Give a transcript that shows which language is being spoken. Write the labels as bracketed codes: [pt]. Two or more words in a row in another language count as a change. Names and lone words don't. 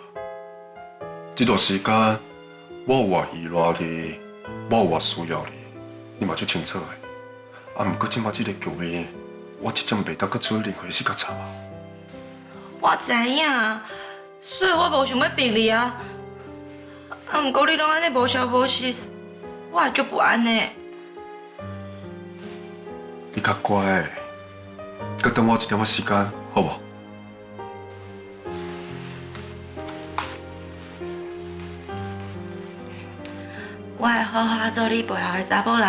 [nan] 這段時間，我有偌依賴你，我有偌需要你，你嘛最清楚的。啊，毋過即馬這個局面，我真正袂當閣做任何事較差。我知影，所以我無想要逼你啊。啊，毋過你攏安尼無消無息，我會足不安的。你較乖，閣等我一點仔時間，好無？我會好好做你背後的查某人。